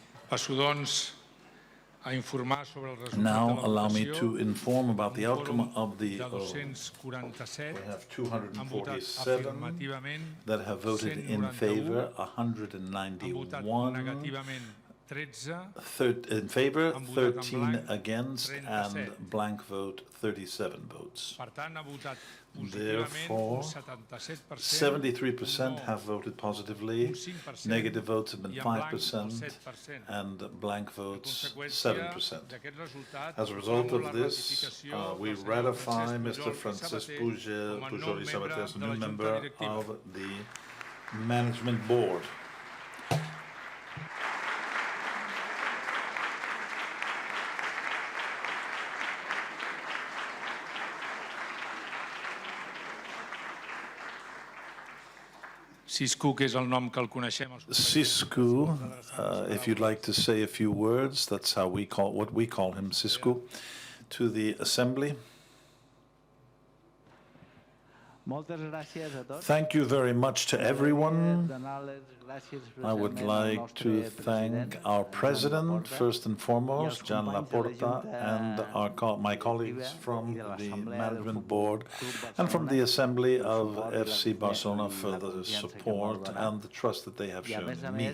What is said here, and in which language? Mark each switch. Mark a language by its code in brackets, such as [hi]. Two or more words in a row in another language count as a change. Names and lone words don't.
[ca] Passo, doncs, a informar sobre el resultat [en] Now [ca] de la [en] allow me [ca] votació. [en] to inform about the [ca] Un [en] outcome [ca] quòrum [en] of the [ca] de [en] we 247 have [ca] han votat 247 afirmativament, [en] that have voted in 191 favor, [ca] han votat 191 negativament, 13 [en] in favor, [ca] han votat en 13 blanc, [en] against, [ca] 37. [en] and blank vote 37 votes. [ca] Per tant, ha votat positivament [en] Therefore, [ca] un 77%, [en] 73% [ca] un no, [en] have voted positively, [ca] un 5%, [en] negative votes have been [ca] i en blanc el [en] 5%, [ca] 7%. [en] and blank [ca] En [en] votes [ca] conseqüència [en] 7%. [ca] d'aquest resultat, [en] As a result [ca] promo la [en] of this, [ca] ratificació [en] we [ca] del senyor [en] ratify Mr. [ca] Francesc [en] Francis [ca] Pujol i Sabater com a nou [en] Pujol y [ca] membre [en] Sabater as a [ca] de [en] new [ca] la Junta [en] member [ca] Directiva. [en] of the Management Board. [ca] Siscu, que és el nom que el coneixem. [en] Siscu, if you'd like to say a few words, that's how we call what we call him, Siscu, to the assembly. Thank you very much to everyone. I would like to thank our president, first and foremost, Jan Laporta, and my colleagues from the management board and from the assembly of FC Barcelona for the support and the trust that they have shown in me.